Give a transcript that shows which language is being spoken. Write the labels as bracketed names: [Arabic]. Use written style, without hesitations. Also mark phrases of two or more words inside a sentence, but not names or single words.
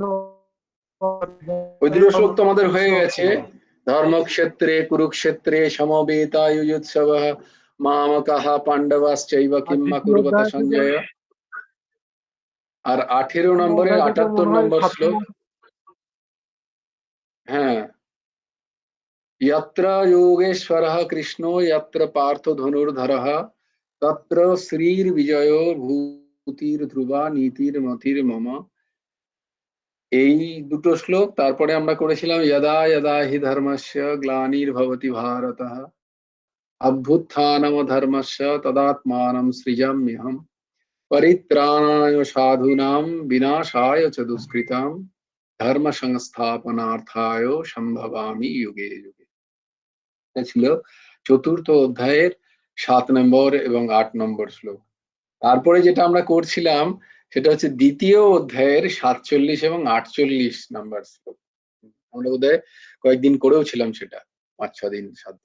[Bangla] ওই দুটো শ্লোক তো আমাদের হয়ে গেছে। [Sanskrit] ধর্মক্ষেত্রে কুরুক্ষেত্রে সমবেতায়ুৎসবঃ মামকাঃ পাণ্ডবাশ্চৈব কিম্মা কুর্বত সঞ্জয়। [Bangla] আর 18 নম্বরের 78 নম্বর শ্লোক। হ্যাঁ, [Sanskrit] यत्र योगेश्वरः कृष्णो यत्र पार्थो धनुर्धरः तत्र শ্রীর্বিজয়ো ভূতির্ধ্রুবা নীতির্মতির্মম। [Bangla] এই দুটো শ্লোক। তারপরে আমরা করেছিলাম [Sanskrit] যদা যদা হি ধর্মস্য গ্লানির্ভবতি ভারতঃ অভ্যুত্থানমধর্মস্য তদাত্মাनं সৃজাম্যহম পরিত্রাণায় সাধূনাং বিনাশায় চ দুষ্কৃতাম ধর্ম সংস্থাপনার্থায় সম্ভবামি যুগে যুগে। [Bangla] এটা ছিল চতুর্থ অধ্যায়ের 7 নম্বর এবং 8 নম্বর শ্লোক। তারপরে যেটা আমরা করছিলাম সেটা হচ্ছে দ্বিতীয় অধ্যায়ের 47 এবং 48 নম্বর শ্লোক। আমরা বোধহয় কয়েকদিন করেও ছিলাম সেটা, 5-6 দিন 7 দিন।